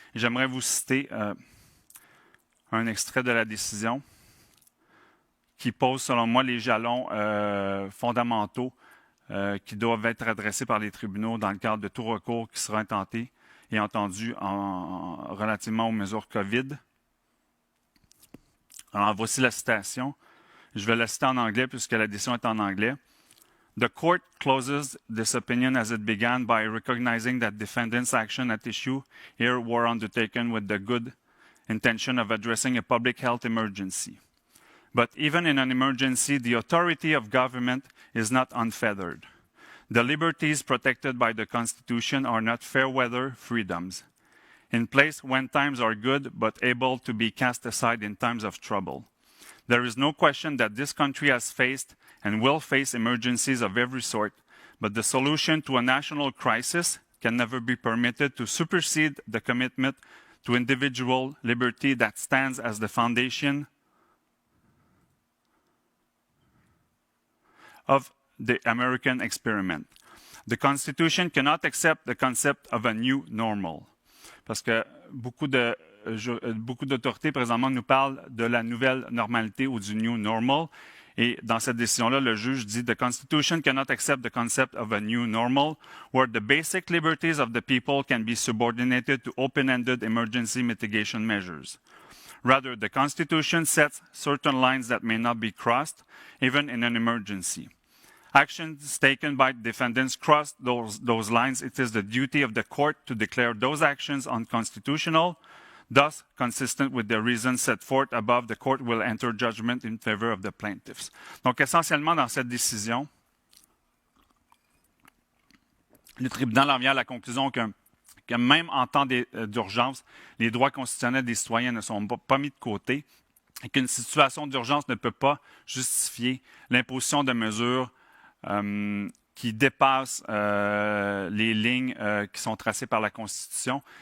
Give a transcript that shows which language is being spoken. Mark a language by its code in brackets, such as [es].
[fr] J'aimerais vous citer un extrait de la décision qui pose, selon moi, les jalons fondamentaux qui doivent être adressés par les tribunaux dans le cadre de tout recours qui sera intenté et entendu relativement aux mesures COVID. Alors, voici la citation. Je vais la citer en anglais puisque la décision est en anglais. [en] The court closes this opinion as it began by recognizing that defendants' action at issue here were undertaken with the good intention of addressing a public health emergency. But even in an emergency, the authority of government is not unfeathered. The liberties protected by the Constitution are not fair-weather freedoms, in place when times are good but able to be cast aside in times of trouble. There is no question that this country has faced and will face emergencies of every sort, but the solution to a national crisis can never be permitted to supersede the commitment to individual liberty that stands as the foundation of the American experiment. The Constitution cannot accept the concept of a new normal. [fr] Parce que beaucoup d'autorités présentement nous parlent de la nouvelle normalité ou du new normal. Et dans cette décision-là, le juge dit [en] the Constitution cannot accept the concept of a new normal where the basic liberties of the people can be subordinated to open-ended emergency mitigation measures. Rather, the Constitution sets certain lines that may not be crossed, even in an emergency. actions taken by defendants cross those lines, it is the duty of the court to declare those actions unconstitutional. Thus, consistent with the reasons set forth above, the court will enter judgment in favor of the plaintiffs. [fr] Donc, essentiellement, dans cette décision, le tribunal en vient à la conclusion que même en temps d'urgence, les droits constitutionnels des citoyens ne sont pas mis de côté et qu'une situation d'urgence ne peut pas justifier l'imposition de mesures qui dépassent les lignes qui sont tracées par la Constitution.